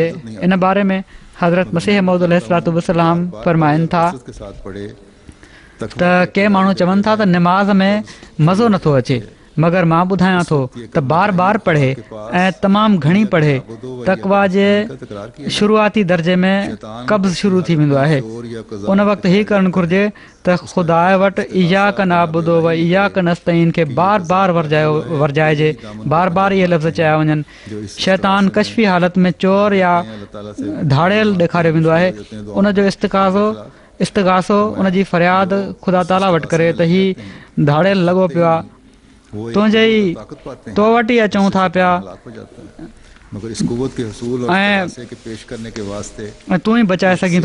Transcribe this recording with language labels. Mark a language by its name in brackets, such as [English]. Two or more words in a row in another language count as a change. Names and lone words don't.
[Sindhi] इन बारे में हज़रत मसीह मऊद [Arabic] عليه الصلاة والسلام [Sindhi] फ़रमाइनि था त के माण्हू चवनि था त निमाज़ में मज़ो नथो अचे, मगर मां ॿुधायां थो त बार बार पढ़े ऐं तमामु घणी पढ़े तक़वा जे शुरूआती दर्जे में कब्ज़ शुरू थी वेंदो आहे। उन वक़्तु हीअ करणु घुरिजे त ख़ुदा वटि [Arabic] إياك نعبد وإياك نستعين [Sindhi] खे बार बार वरजाइजे, बार बार इहे लफ़्ज़ चया वञनि। शैतान कशफी हालत में चोर या धाड़ियल ॾेखारियो वेंदो आहे। उन जो इस्तिग़ासो उन जी फ़रियाद ख़ुदा ताला वटि करे त हीउ धाड़ियल लॻो पियो आहे, तुंहिंजे ई तो वटि ई अचूं था पिया ऐं तूं ई बचाए सघीं थो।